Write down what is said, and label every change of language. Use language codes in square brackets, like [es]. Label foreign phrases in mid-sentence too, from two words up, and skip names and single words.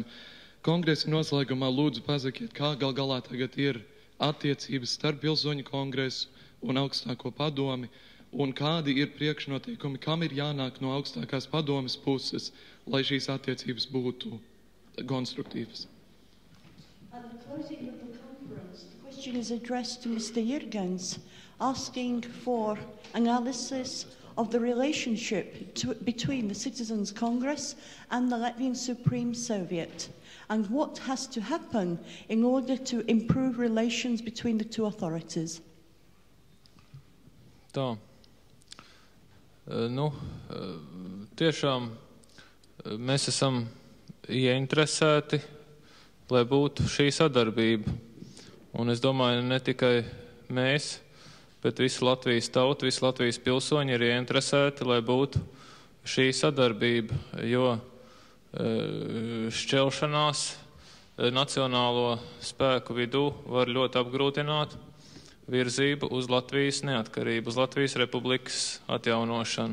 [lv] Kongresa noslēgumā lūdzu pasakiet, kā galā tagad ir attiecības starp pilsoņu kongresu un augstāko padomi, un kādi ir priekšnoteikumi, kam ir jānāk no augstākās padomes puses, lai šīs attiecības būtu konstruktīvas. [en] At the closing of the conference, the question is addressed to Mr. Jirgens, asking for analysis of the relationship between the Citizens' Congress and the Latvian Supreme Soviet, and what has to happen in order to improve relations between the two authorities. [lv] Tā. Tiešām mēs esam ieinteresēti, lai būtu šī sadarbība. Un es domāju, ne tikai mēs, bet visa Latvijas tauta, visi Latvijas pilsoņi ir ieinteresēti, lai būtu šī sadarbība, jo šķelšanās nacionālo spēku vidū var ļoti apgrūtināt virzību uz Latvijas neatkarību, uz Latvijas republikas atjaunošanu.